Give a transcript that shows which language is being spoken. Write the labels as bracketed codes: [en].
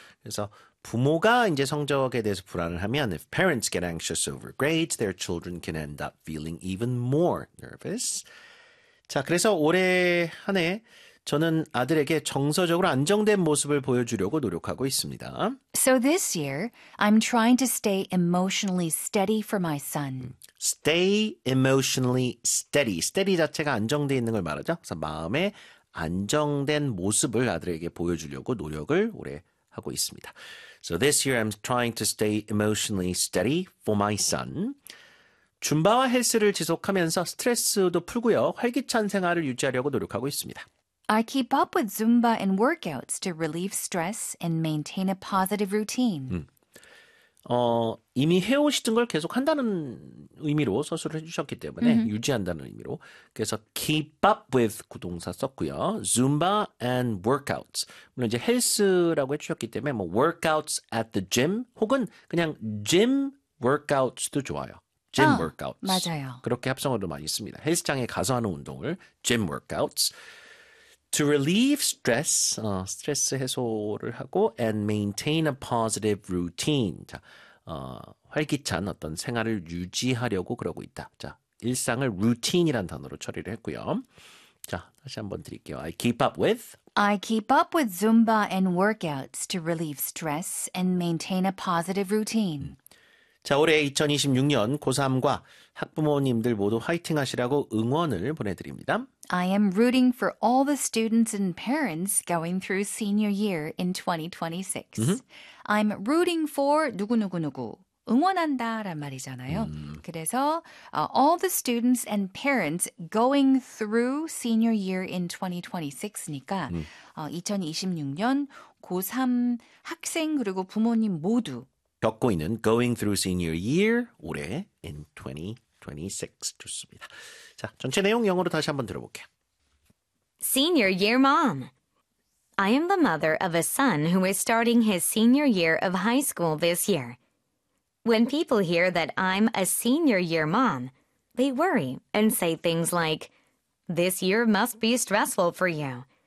[ko] 그래서 부모가 이제 성적에 대해서 불안을 하면 [en] if parents get anxious over grades, their children can end up feeling even more nervous. [ko] 자, 그래서 올해 한 해 저는 아들에게 정서적으로 안정된 모습을 보여주려고 노력하고 있습니다. [en] So this year, I'm trying to stay emotionally steady for my son. Stay emotionally steady. Steady [ko] 자체가 안정돼 있는 걸 말하죠. 그래서 마음의 안정된 모습을 아들에게 보여주려고 노력을 올해 하고 있습니다. [en] So this year I'm trying to stay emotionally steady for my son. [ko] 줌바와 헬스를 지속하면서 스트레스도 풀고요. 활기찬 생활을 유지하려고 노력하고 있습니다. [en] I keep up with Zumba and workouts to relieve stress and maintain a positive routine. [ko] 이미 해오시던 걸 계속한다는 의미로 서술을 해주셨기 때문에 유지한다는 의미로 그래서 keep up with 구동사 썼고요. [en] Zumba and workouts. [ko] 물론 이제 헬스라고 해주셨기 때문에 뭐 [en] workouts at the gym [ko] 혹은 그냥 [en] gym workouts도 [ko] 좋아요. [en] Gym workouts. [ko] 맞아요. 그렇게 합성어도 많이 씁니다. 헬스장에 가서 하는 운동을 [en] gym workouts. To relieve stress, [ko] 스트레스 해소를 하고 [en] and maintain a positive routine. [ko] 자, 활기찬 어떤 생활을 유지하려고 그러고 있다. 자, 일상을 routine이란 단어로 처리를 했고요. 자, 다시 한번 드릴게요. [en] I keep up with. I keep up with Zumba and workouts to relieve stress and maintain a positive routine. [ko] 자, 올해 2026년 고3과 학부모님들 모두 화이팅 하시라고 응원을 보내드립니다. [en] I am rooting for all the students and parents going through senior year in 2026. I'm rooting for [ko] 누구누구누구. 응원한다란 말이잖아요. 그래서 [en] all the students and parents going through senior year in 2026니까 [ko] 2026년 고3 학생 그리고 부모님 모두 겪고 있는 [en] going through senior year [ko] 올해 [en] in 2026 [ko] 좋습니다. 자, 전체 내용 영어로 다시 한번 들어볼게요. [en] Senior year mom. I am the mother of a son who is starting his senior year of high school this year. When people hear that I'm a senior year mom, they worry and say things like, this year must be stressful for you.